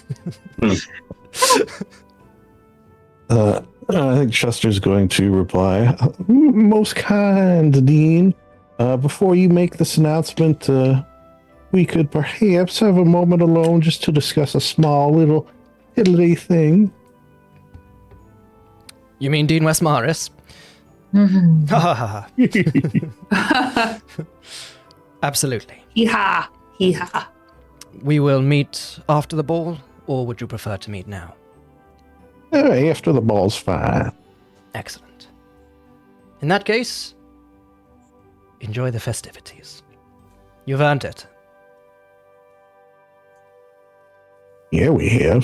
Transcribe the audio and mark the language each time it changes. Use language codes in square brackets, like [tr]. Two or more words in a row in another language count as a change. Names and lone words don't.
[en] I think Chester's going to reply. Most kind, Dean. Before you make this announcement, we could perhaps have a moment alone just to discuss a small little piddly thing. You mean Dean Westmaris? Ha ha ha. Absolutely. Hee-ha. Hee-ha. We will meet after the ball, or would you prefer to meet now? After the ball's fine. Excellent. In that case, enjoy the festivities. You've earned it. Yeah, we have.